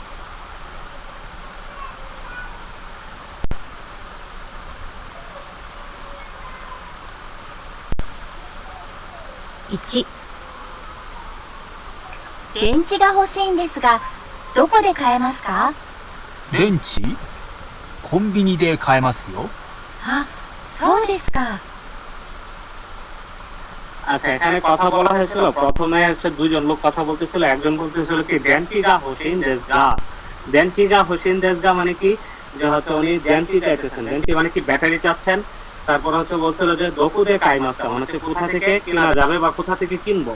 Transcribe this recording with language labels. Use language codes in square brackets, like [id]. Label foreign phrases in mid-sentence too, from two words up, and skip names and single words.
[ja] 1、電池が欲しいんですが、どこで買えますか？電池コンビニで買えますよ。あ、そうですか。 [bn] আচ্ছা এখানে কথা বলা হয়েছিল, প্রথমে হচ্ছে দুইজন লোক কথা বলতেছিল, একজন বলতেছিল কি [ja] 電池が欲しいんですが. 電池が欲しいんですが [bn] মানে কি, যে হচ্ছে উনি দেনটি চাইতেছেন, দেনটি মানে কি ব্যাটারি চাচ্ছেন। তারপর হচ্ছে বলছিল যে [ja] どこで買えますか [bn] মানে হচ্ছে কোথা থেকে কেনা যাবে বা কোথা থেকে কিনবো।